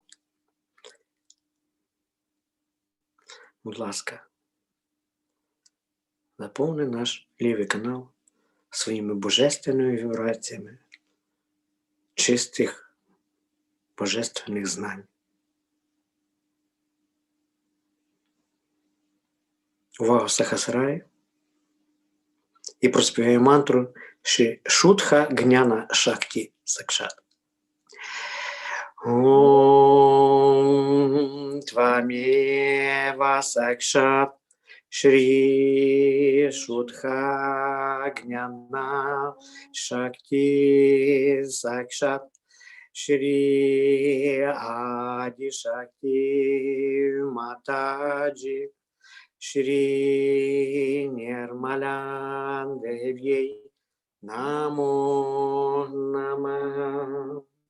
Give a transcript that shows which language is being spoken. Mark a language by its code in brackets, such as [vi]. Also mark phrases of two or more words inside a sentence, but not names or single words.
[uk] Будь ласка, наповни наш лівий канал своїми божественними вібраціями чистих божественних знань. Увага, Сахасраї. І проспіваю мантру [sa] शुद्ध ज्ञान शक्ति साक्षात्. ॐ त्वमेव साक्षात् श्री शुद्ध ज्ञान शक्ति साक्षात् श्री आदि शक्ति माताजी श्री निर्मला देव्यै नमो नमः.